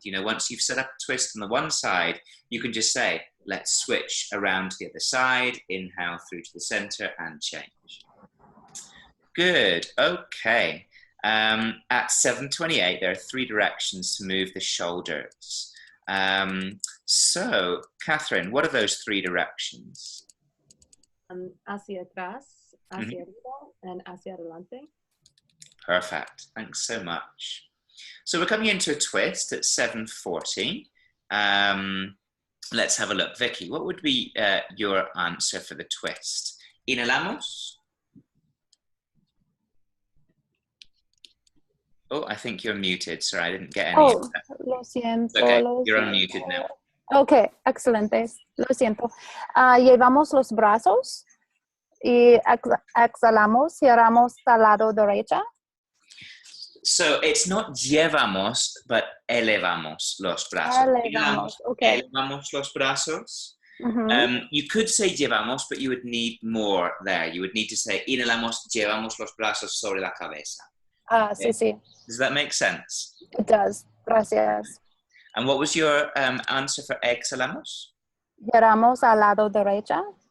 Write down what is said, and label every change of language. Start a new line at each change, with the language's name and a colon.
English: You know, once you've set up a twist on the one side, you can just say, let's switch around to the other side, inhale through to the center and change. Good, okay. At 7:28, there are 3 directions to move the shoulders. So, Catherine, what are those 3 directions?
Spanish: Hacia atrás, hacia arriba,
English: and
Spanish: hacia adelante.
English: Perfect, thanks so much. So we're coming into a twist at 7:40. Let's have a look. Vicky, what would be your answer for the twist? Inhalamos? Oh, I think you're muted. Sorry, I didn't get any of that.
Spanish: Lo siento.
English: Okay,
Spanish: lo
English: you're
Spanish: siento.
English: unmuted now.
Spanish: Ok, excelente. Lo siento. Llevamos los brazos y exhalamos, cerramos al lado derecho.
English: So it's not llevamos, but
Spanish: elevamos los brazos. Elevamos, okay. Elevamos los brazos. Mhm.
English: You could say
Spanish: llevamos,
English: but you would need more there. You would need to say
Spanish: inhalamos, llevamos los brazos sobre la cabeza. Sí, sí.
English: Does that make sense? It does.
Spanish: Gracias.
English: And what was your answer for exhalamos?
Spanish: Giramos al lado derecho.